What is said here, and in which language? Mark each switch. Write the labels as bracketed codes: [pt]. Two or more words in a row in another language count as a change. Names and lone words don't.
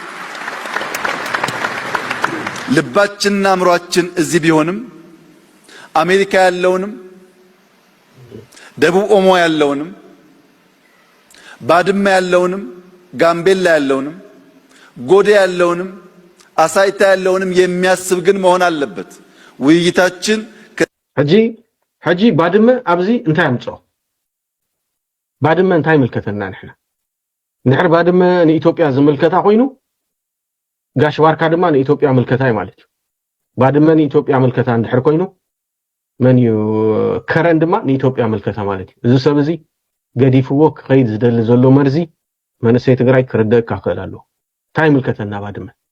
[am] ልባችንና አእምሯችን እዚህ ቢሆንም አሜሪካ ያለውንም ደቡብ ኦሞ ያለውንም ባድመ ያለውንም ጋምቤላ ያለውንም ጎዴ ያለውንም አሳይታ ያለውንም የሚያስብ ግን መሆን አለበት። ውይይታችን [ti] ሕጂ ባድመ ኣብዚ እንታይ ኣምፅኦ ባድመ እንታይ ምልከተና ንሕና ንሕር ባድመ ንኢትዮጵያ ዝምልከታ ኮይኑ ጋሽ ባርካ ድማ ንኢትዮጵያ ምልከታ እዩ ማለት እዩ። ባድመ ንኢትዮጵያ ምልከታ እንድሕር ኮይኑ መን እዩ ከረን ድማ ንኢትዮጵያ ምልከታ ማለት እዩ። እዚ ሰብ እዚ ገዲፍዎ ክኸይድ ዝደሊ ዘሎ መርዚ መንእሰይ ትግራይ ክርደእ ክኽእል ኣለዎ። እንታይ ምልከተና ባድመ